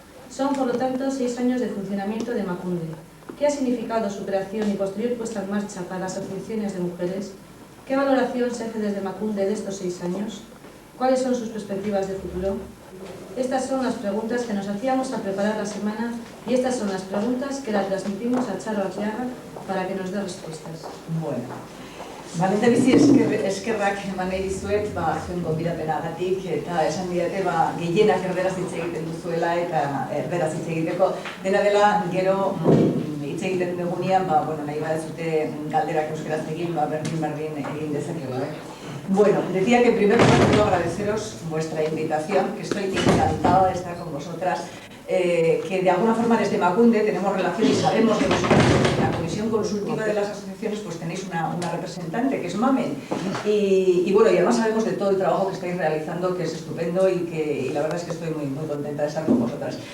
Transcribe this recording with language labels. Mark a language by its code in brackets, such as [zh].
[es] Son, por lo tanto, 6 años de funcionamiento de Emakunde. ¿Qué ha significado su creación y posterior puesta en marcha para las asociaciones de mujeres? ¿Qué valoración se hace desde Emakunde de estos 6 años? ¿Cuáles son sus perspectivas de futuro? Estas son las preguntas que nos hacíamos al preparar la semana y estas son las preguntas que la transmitimos a Charo Arteaga para que nos dé respuestas. [eu] Bueno, bizi eskerrak eman nahi dizuet, zuen gonbidapenagatik eta esan didate gehienak erderaz hitz egiten duzuela eta erderaz hitz egiteko dena dela gero hitz egiten dugunean, nahi badezute galderak euskeraz egin, berdin egin dezakegu. [es] Bueno, decía que en primer lugar quiero agradeceros vuestra invitación, que estoy encantada de estar con vosotras, que de alguna forma desde Emakunde tenemos relación y sabemos que vosotros en la comisión consultiva de las asociaciones pues tenéis una representante que es Mamen y además sabemos de todo el trabajo que estáis realizando, que es estupendo y la verdad es que estoy muy contenta de estar con vosotras.